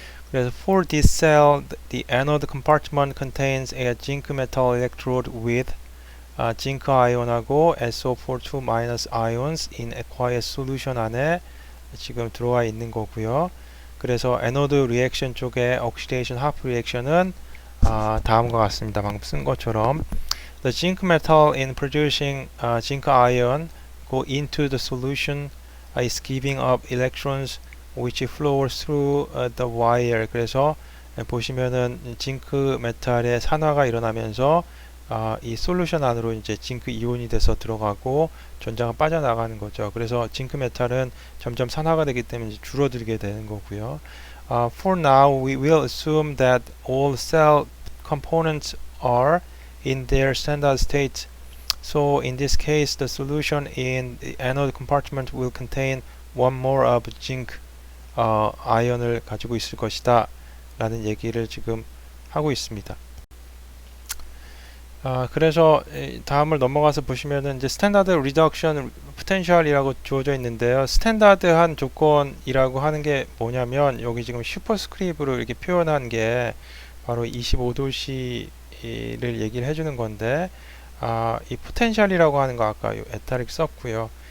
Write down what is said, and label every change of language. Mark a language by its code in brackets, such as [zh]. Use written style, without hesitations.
[ko] 그래서 [en] for this cell, the anode compartment contains a zinc metal electrode with zinc ion,하고 SO42 minus ions in aqueous solution [ko] 안에 지금 들어와 있는 거고요. 그래서 애노드 리액션 쪽에 oxidation half reaction은 다음과 같습니다. 방금 쓴 것처럼 [en] the zinc metal in producing zinc ion go into the solution is giving up electrons which flow through the wire. [ko] 그래서 보시면은 징크 메탈의 산화가 일어나면서 이 솔루션 안으로 이제 징크 이온이 돼서 들어가고 전자가 빠져나가는 거죠. 그래서 징크 메탈은 점점 산화가 되기 때문에 줄어들게 되는 거고요. [en] For now, we will assume that all cell components are in their standard state. So in this case, the solution in the anode compartment will contain one more of zinc [ko] 아이언을 가지고 있을 것이다 라는 얘기를 지금 하고 있습니다. 그래서 다음을 넘어가서 보시면은 이제 스탠다드 리덕션 포텐셜이라고 주어져 있는데요. 스탠다드한 조건이라고 하는 게 뭐냐면 여기 지금 슈퍼스크립으로 이렇게 표현한 게 바로 25도씨를 얘기를 해주는 건데 이 포텐셜이라고 하는 거 아까 에타릭 썼고요.